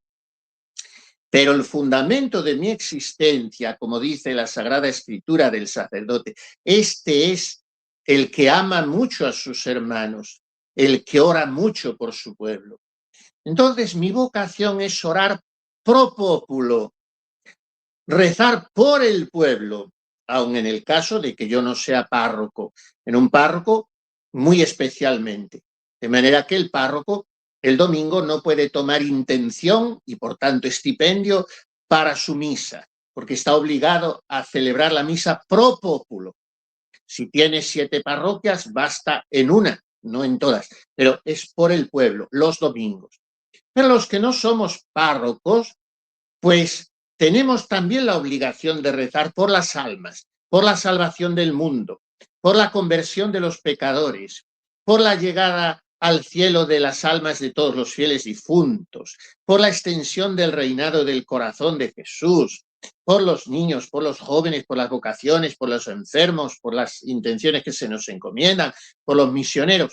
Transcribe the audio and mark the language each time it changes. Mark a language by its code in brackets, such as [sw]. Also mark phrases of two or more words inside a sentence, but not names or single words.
[es] Pero el fundamento de mi existencia, como dice la Sagrada Escritura del sacerdote, este es el que ama mucho a sus hermanos, el que ora mucho por su pueblo. Entonces, mi vocación es orar [la] pro populo, [es] rezar por el pueblo, aun en el caso de que yo no sea párroco, en un párroco muy especialmente. De manera que el párroco el domingo no puede tomar intención y por tanto estipendio para su misa, porque está obligado a celebrar la misa [la] pro populo. [es] Si tiene 7 parroquias, basta en una, no en todas, pero es por el pueblo, los domingos. Pero los que no somos párrocos, pues tenemos también la obligación de rezar por las almas, por la salvación del mundo, por la conversión de los pecadores, por la llegada al cielo de las almas de todos los fieles difuntos, por la extensión del reinado del corazón de Jesús, por los niños, por los jóvenes, por las vocaciones, por los enfermos, por las intenciones que se nos encomiendan, por los misioneros.